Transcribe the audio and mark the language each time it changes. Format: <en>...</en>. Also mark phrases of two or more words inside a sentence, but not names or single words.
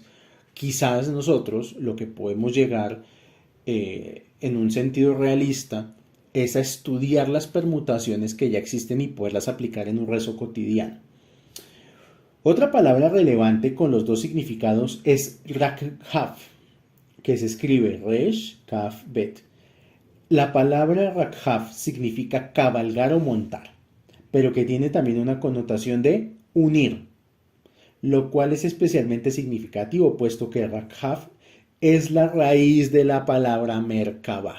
<es>Quizás nosotros lo que podemos llegar en un sentido realista es a estudiar las permutaciones que ya existen y poderlas aplicar en un rezo cotidiano. Otra palabra relevante con los dos significados es rakhav, que se escribe resh, kaf, bet. La palabra rakhav significa cabalgar o montar, pero que tiene también una connotación de unir, lo cual es especialmente significativo, puesto que rakhav es la raíz de la palabra merkabah.</es>